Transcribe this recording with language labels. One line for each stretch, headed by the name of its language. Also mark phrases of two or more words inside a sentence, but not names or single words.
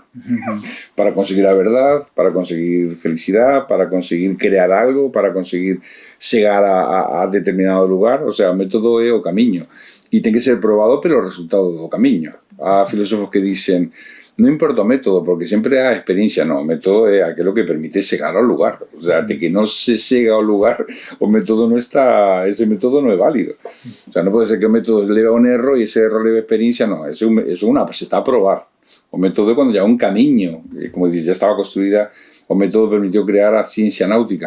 Galician: Para conseguir a verdade, para conseguir felicidade, para conseguir crear algo, para conseguir chegar a determinado lugar. O sea, o método é o caminho. E tem que ser probado pelo resultado do caminho. Há filósofos que
Spanish: dicen, no importa
Galician: o método, porque sempre há experiencia. No, o método é aquilo que permite chegar ao lugar. O sea, de que non se chega ao lugar, o método non está, ese método non é válido. O sea, non pode ser que o método leve a un erro e ese erro leve a experiencia, no, se está a probar. O método é quando ya un camiño, como dices, ya estaba construída, o método permitió crear a ciencia náutica.